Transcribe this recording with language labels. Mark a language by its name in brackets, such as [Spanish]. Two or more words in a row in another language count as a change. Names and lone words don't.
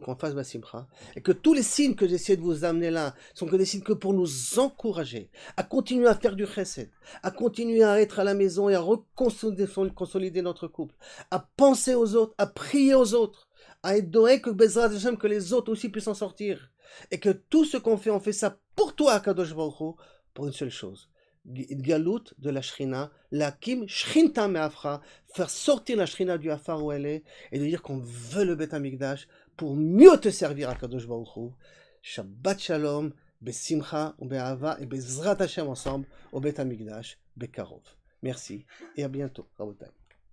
[French] qu'on fasse Basimcha, et que tous les signes que j'essaie de vous amener là sont que des signes que pour nous encourager à continuer à faire du chesed, à continuer à être à la maison et à consolider notre couple, à penser aux autres, à prier aux autres, à être doué que [Hebrew] בעזרת השם, [French] que les autres aussi puissent en sortir, et que tout ce qu'on fait, on fait ça pour toi [Hebrew] הקדוש ברוך הוא, [French] pour une seule chose. Galout de la Shrina, [Aramaic] לאקמא שכינתא מעפרא, [French] faire sortir la Shrina du Afar où elle est, et de dire qu'on veut le [Hebrew] בית המקדש [French] pour mieux te servir à [Hebrew] קדוש ברוך הוא. שבת שלום, בשמחה, באהבה et בעזרת השם [French] ensemble au [Hebrew] בית המקדש, בקרוב. [French] Merci et à bientôt, Rabotai.